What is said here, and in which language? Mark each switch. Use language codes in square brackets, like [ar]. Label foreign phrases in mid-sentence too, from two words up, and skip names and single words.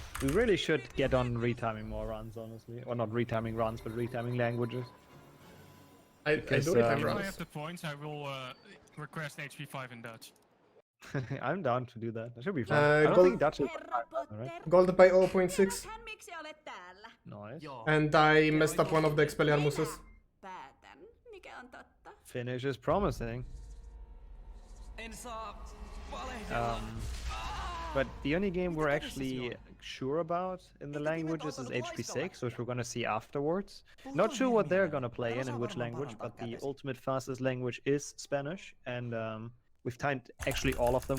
[en] We really should get on retiming more runs, honestly. Or not retiming runs, but retiming languages. I do retime If I runs. have the points, I will request HP5 in Dutch. I'm down to do that. That should be fun. I don't gold- think Dutch is alright. Gold by 0.6. [fi] Miksi olet täällä? [en] Nice. And I messed up one of the Expelliarmuses. [fi] Päätän, mikä on totta. [en] Finish is promising. But the only game we're actually sure about in the languages is HP6, which we're gonna see afterwards. Not sure what they're gonna play in which language, but the ultimate fastest language is Spanish, and we've timed actually all of them.